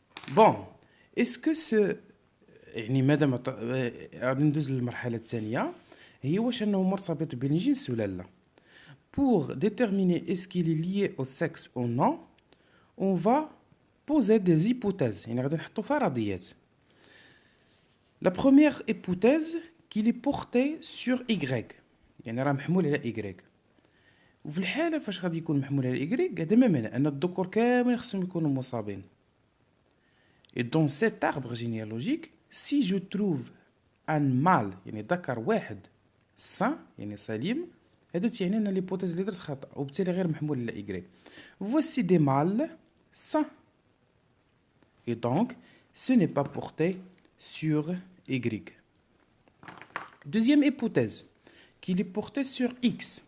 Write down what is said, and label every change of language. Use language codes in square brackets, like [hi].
[fr] Bon, est-ce que ce [ar] يعني مادام غادي ندوز للمرحله الثانيه هي واش انه مرتبط بالجنس ولا لا. [fr] Pour déterminer est-ce qu'il est lié au sexe ou non, on va poser des hypothèses. [ar] يعني غادي نحطوا فرضيات. [fr] La première hypothèse qu'il est porté sur Y. [ar] يعني راه محمول على Y. وفي الحاله فاش غادي يكون محمول على Y هذا ما معنى ان الذكور كامل خصهم يكونوا مصابين. [fr] Et dans cet arbre généalogique, si je trouve un mâle [ar] يعني ذكر واحد sain يعني سليم، هذا تعني ان l'hypothèse اللي درت خطأ وبالتالي غير محمول على Y. [fr] Voici des mâles sains. Et donc, ce n'est pas porté sur Y. Deuxième hypothèse, qu'il est porté sur X.